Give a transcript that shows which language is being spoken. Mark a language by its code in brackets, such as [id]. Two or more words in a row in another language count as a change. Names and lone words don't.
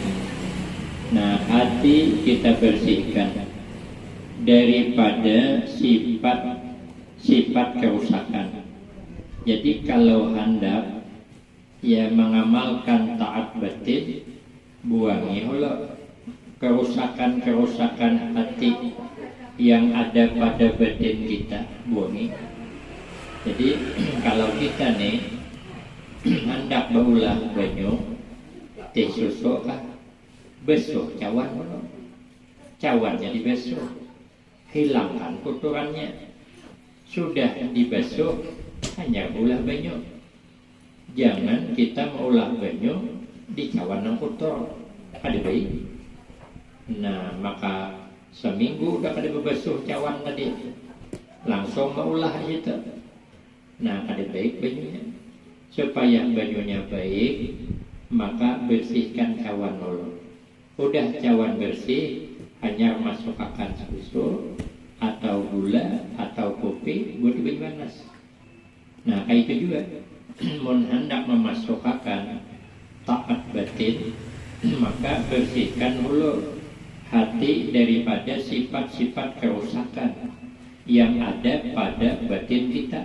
[id] Nah, hati kita bersihkan daripada sifat kerusakan. [bjn] Jadi kalau hendak ya mengamalkan taat batin, buangi Allah kerusakan hati yang ada pada batin kita, buangi. Jadi kalau kita nih hendak berulah banyu, disusuk lah, besuh cawan jadi besuh, hilangkan kotorannya. Sudah dibasuh, hanya ulah banyu. Jangan kita mengulah banyu di cawan yang kotor, ada baik. Nah, maka seminggu udah kada berbasuh cawan tadi, langsung maulah itu. Nah, kada baik banyunya. Supaya banyunya baik, [id] maka bersihkan cawan dulu. [bjn] Udah cawan bersih, hanya masukkan susu atau gula atau kopi buat banyu panas. [id] Nah, kayak itu juga. [bjn] Mun hendak memasukkan taat batin, maka bersihkan dulu hati daripada sifat-sifat kerusakan yang ada pada batin kita.